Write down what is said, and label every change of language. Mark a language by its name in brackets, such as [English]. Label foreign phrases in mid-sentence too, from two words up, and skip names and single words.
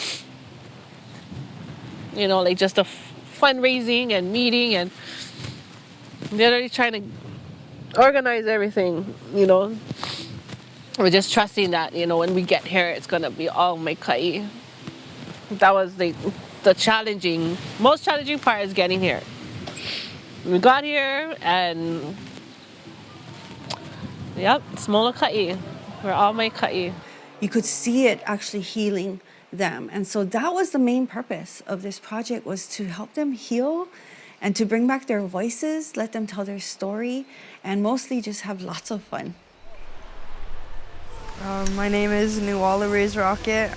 [English] Like just the fundraising and meeting, and literally trying to organize everything, We're just trusting that, when we get here, it's going to be all maikai. That was the most challenging part, is getting here. We got here, and Yep, it's Molokaʻi. We're all my kaʻi. You could see it actually healing them. And so that was the main purpose of this project, was to help them heal and to bring back their voices, let them tell their story, and mostly just have lots of fun. My name is Nuala Ray's Rocket.